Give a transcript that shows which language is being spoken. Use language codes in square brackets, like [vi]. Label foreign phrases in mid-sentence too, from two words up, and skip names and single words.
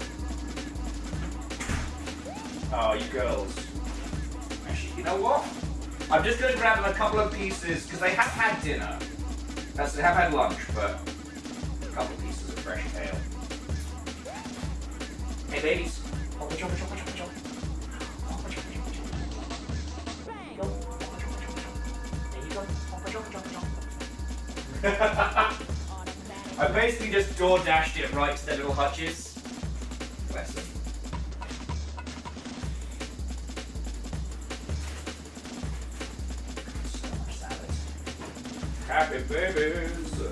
[en] Oh, you girls. Actually, you know what? I'm just going to grab them a couple of pieces because they have had dinner. They have had lunch, but a couple of pieces of fresh kale. Hey, babies. Hoppa choppa choppa choppa choppa. Hoppa choppa choppa choppa. There you go. Hoppa choppa choppa choppa. There you go. Hoppa choppa choppa choppa. I basically just door dashed it right to their little hutches. Bless them. So much salad. Happy babies.